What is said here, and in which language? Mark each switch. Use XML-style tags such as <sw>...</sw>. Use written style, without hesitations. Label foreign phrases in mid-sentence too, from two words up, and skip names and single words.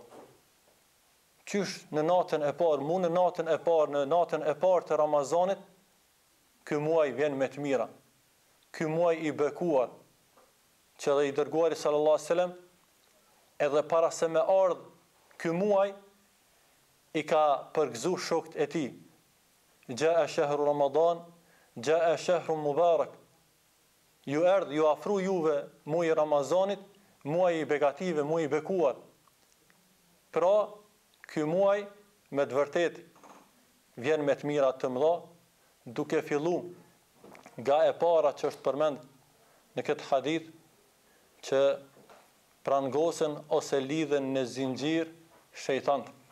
<sq>Qysh në natën e parë, në natën e parë të Ramazanit, ky muaj vjen me të mira. Ky muaj i bekuar, që dhe i dërguari</sq> <ar>صلى الله عليه وسلم</ar> <sq>edhe para se me ardh ky muaj i ka përgëzu shokët e tij.</sq> <ar>يا شهر رمضان، يا شهر مبارك.</ar> <sq>Ju erdh, ju afru juve muaji i Ramazanit, muaji i begative, muaji i bekuar. Pra, ky muaj me të vërtet vjen me të mira të mëdha, duke fillu nga e para që është përmend në këtë hadith, që prangosen ose lidhen në zinxhir shejtant.</sq>